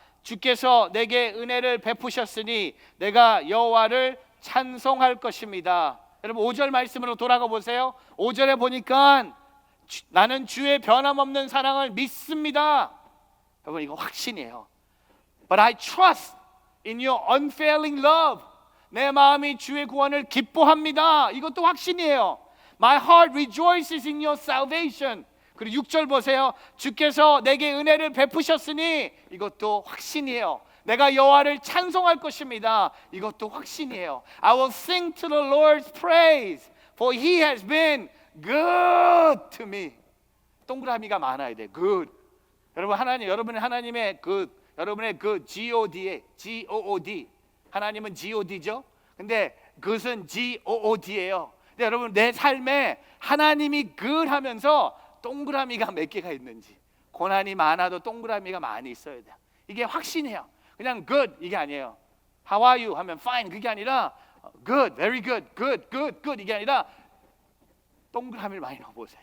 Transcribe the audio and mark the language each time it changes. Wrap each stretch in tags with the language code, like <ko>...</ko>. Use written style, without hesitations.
<ko>주께서 내게 은혜를 베푸셨으니 내가 여호와를 찬송할 것입니다. 여러분, 5절 말씀으로 돌아가 보세요. 5절에 보니까 나는 주의 변함없는 사랑을 믿습니다. 여러분, 이거 확신이에요.</ko> <en>But I trust in your unfailing love.</en> <ko>내 마음이 주의 구원을 기뻐합니다. 이것도 확신이에요.</ko> <en>My heart rejoices in your salvation.</en> <ko>그리고 6절 보세요. 주께서 내게 은혜를 베푸셨으니 이것도 확신이에요. 내가 여호와를 찬송할 것입니다. 이것도 확신이에요.</ko> <en>I will sing to the Lord's praise, for He has been good to me.</en> <ko>동그라미가 많아야 돼. Good. 여러분, 여러분은 하나님의 good, 여러분의 good, G-O-D에 G-O-O-D. 하나님은 G-O-D죠. 근데 good은 G-O-O-D예요. 근데 여러분, 내 삶에 하나님이 good 하면서 동그라미가 몇 개가 있는지, 고난이 많아도 동그라미가 많이 있어야 돼요. 이게 확신이에요. 그냥 good 이게 아니에요.</ko> <en>How are you</en> <ko>하면</ko> <en>fine</en> <ko>그게 아니라</ko> <en>good, very good, good, good, good</en> <ko>이게 아니라 동그라미를 많이 넣어보세요.</ko>